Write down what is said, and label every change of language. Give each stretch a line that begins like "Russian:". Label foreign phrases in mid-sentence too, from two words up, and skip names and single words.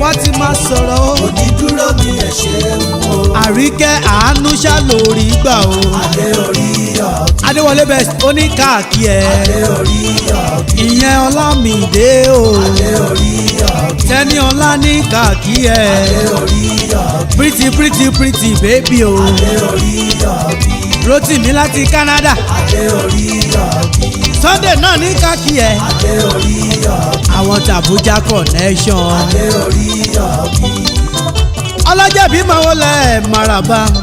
Yoruba: Wọ́n á ti máa sọ̀rọ̀ o. Onídúró mi, ẹ ṣeun o. Àríkẹ́ àánú ṣá lórí gbà o. Adé orí ọ̀kín. Adéwọlé best, ó ní káàkiri ẹ. Adé orí ọ̀kín. Ìyẹn Ọlámídé o. Adé orí ọ̀kín. Tẹ́ni ọlá ní káàkiri ẹ. Adé orí ọ̀kín.
English: Pretty, pretty, pretty baby o.
Yoruba: Adé orí ọ̀kín. Rótìmí láti Canada. Adé orí ọ̀kín. Sunday náà ní káàkiri ẹ. Adé orí ọ̀kín. Àwọn tàbújá connection. Adé orí ọ̀kín. Ọlọ́jọ́ bí máa wọlé maraba.